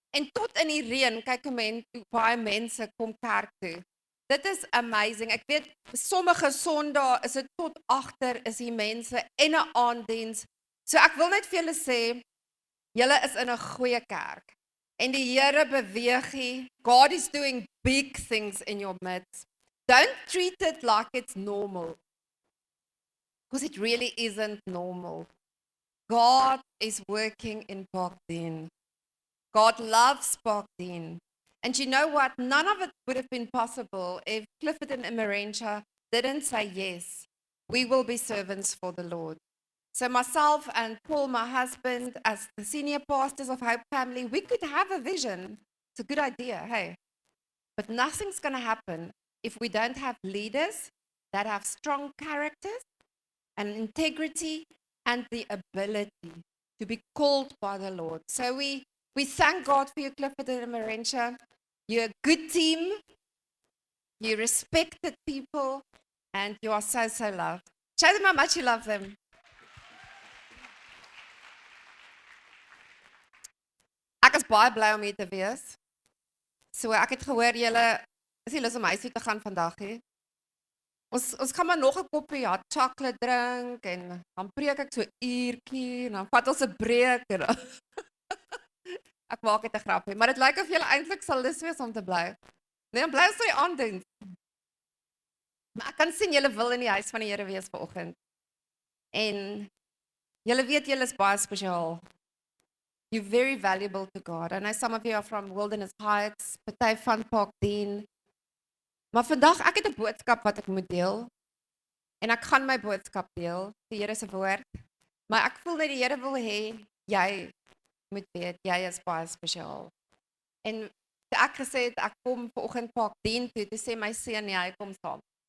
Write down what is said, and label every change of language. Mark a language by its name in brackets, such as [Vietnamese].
[Afrikaans] En tot in die reën kyk hoe baie mense kom kerk toe. Dit is amazing. Ek weet sommige Sondae is dit tot agter is die mense en 'n aanddiens. So ek wil net vir julle sê, julle is in 'n goeie kerk. En die Here beweeg hier. [English] God is doing big things in your midst. Don't treat it like it's normal. Because it really isn't normal. God is working in Parkdien. God loves Parkdien. And you know what? None of it would have been possible if Clifford and Emerentia didn't say yes. We will be servants for the Lord. So myself and Paul, my husband, as the senior pastors of Hope Family, we could have a vision. It's a good idea, hey? But nothing's going to happen if we don't have leaders that have strong characters and integrity and the ability to be called by the Lord. So we thank God for you, Clifford and Marentia. You're a good team. You respected people, and you are so, so loved. Show them how much you love them. [Afrikaans] Ek is baie bly om hier te wees. So ek het gehoor julle is nie lus om huis toe te gaan vandag nie. Ons gaan maar nog 'n koppie hot chocolate drink en dan preek ek so uurtjie en dan vat ons 'n breek en dan ek maak dit 'n grapie, maar dit lyk of julle eintlik sal lus wees om te bly. Nee, dan bly ons vir die aanddiens. Maar ek kan sien julle wil in die huis van die Here wees vanoggend. En julle weet julle is baie spesiaal. [English] You're very valuable to God. I know some of you are from Wilderness Heights, [Afrikaans] party van Parkdien. Maar vandag ek het 'n boodskap wat ek moet deel. En ek gaan my boodskap deel, die Here se woord. Maar ek voel dat die Here wil hê jy moet weet jy is baie spesiaal. En ek gesê het ek kom vanoggend Parkdien toe, toe sê my seun nee, hy kom saam.